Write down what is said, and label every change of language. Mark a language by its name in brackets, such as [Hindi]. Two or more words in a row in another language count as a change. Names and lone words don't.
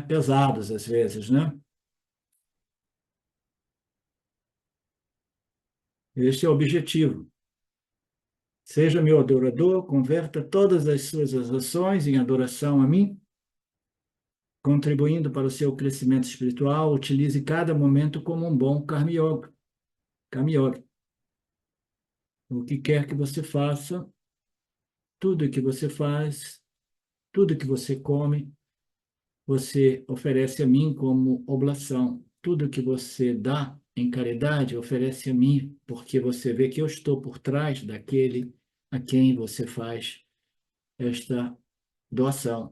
[Portuguese] Pesadas às vezes, né? Este é o objetivo. Seja meu adorador, converta todas as suas ações em adoração a mim, contribuindo para o seu crescimento espiritual. Utilize cada momento como um bom [Sanskrit] कर्म योग. कर्म योग. [Portuguese] O que quer que você faça, tudo que você faz, tudo que você come, você oferece a mim como oblação. Tudo que você dá em caridade, oferece a mim, porque você vê que eu estou por trás daquele a quem você faz esta doação.